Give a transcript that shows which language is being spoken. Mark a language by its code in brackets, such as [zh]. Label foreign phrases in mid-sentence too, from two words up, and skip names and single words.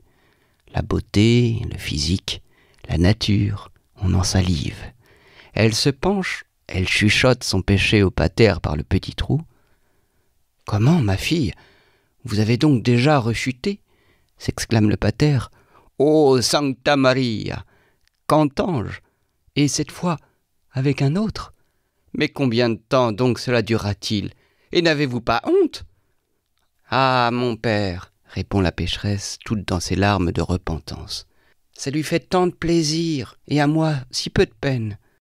[fr] La beauté, le physique, la nature, on en salive. Elle se penche, elle chuchote son péché au pater par le petit trou. « Comment, ma fille, vous avez donc déjà rechuté ?» s'exclame le pater. Oh, Sancta Maria! Qu'entends-je? Et cette fois, avec un autre? Mais combien de temps donc cela durera-t-il? Et n'avez-vous pas honte? Ah, mon père, répond la pécheresse, toute dans ses larmes de repentance. Ça lui fait tant de plaisir, et à moi si peu de peine.